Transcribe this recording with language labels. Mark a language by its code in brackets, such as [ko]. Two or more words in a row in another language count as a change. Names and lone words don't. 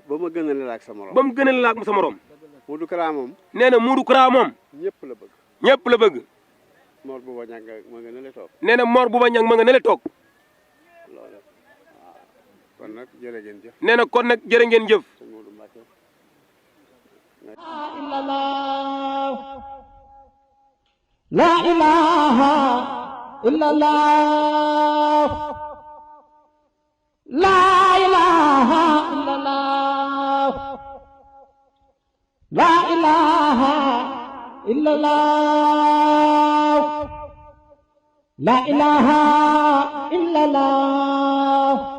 [wo] ba ma gënale la ak sa morom. ba mu gënal la ak sa morom. Modou Kara moom. nee na Modou Kara moom. ñëpp la bëgg. ñëpp la bëgg. Mor bu ba ñàkk ma nga ne la toog. nee na Mor bu ba ñang ma nga ne la toog. loolu waaw kon nag jërë ngeen jëf. nee na kon nag jërë ngeen jëf. sëñ Modou Mbacke. [ar] لا إله إلا الله لا إله إلا الله لا إله إلا الله لا إله إلا الله